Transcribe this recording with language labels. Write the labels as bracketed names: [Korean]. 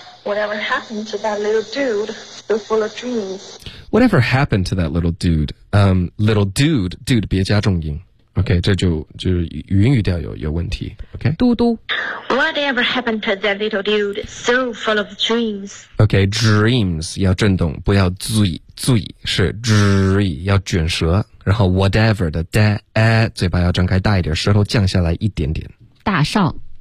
[English] Whatever happened to that little dude so full of dreams? Whatever happened to that little dude? Little dude, dude [Chinese] 别加重音。 OK, 这就语音语调有问题。 OK, 嘟嘟。 [English] Whatever happened to that little dude so full of dreams? [Chinese] OK, dreams 要震动，不要醉。醉是 dre 要卷舌，然后 whatever 的 da、嘴巴要张开大一点，舌头降下来一点点。大少。